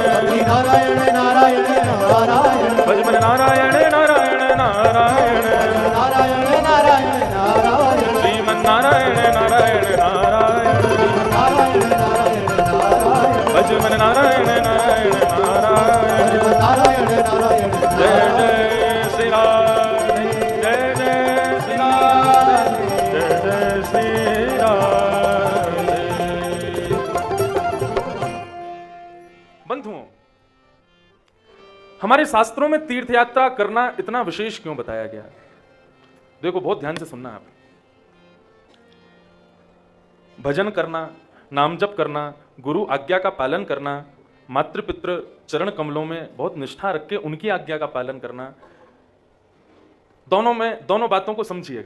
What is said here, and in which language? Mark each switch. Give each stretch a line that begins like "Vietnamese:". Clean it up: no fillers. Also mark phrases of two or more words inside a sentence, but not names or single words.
Hindi: नारायण नारायण नारायण, भजमन नारायण नारायण नारायण, नारायण नारायण नारायण, श्रीमन नारायण नारायण नारायण, नारायण नारायण नारायण, भजमन नारायण नारायण नारायण। नारायण नारायण जय जय श्री राम, जय जय श्री राम, जय जय श्री राम। बंधुओं, हमारे शास्त्रों में तीर्थ यात्रा करना इतना विशेष क्यों बताया गया? देखो, बहुत ध्यान से सुनना आप। भजन करना, नाम जप करना, गुरु आज्ञा का पालन करना, मातृ पितृ चरण कमलों में बहुत निष्ठा रख के उनकी आज्ञा का पालन करना, दोनों बातों को समझिएगा।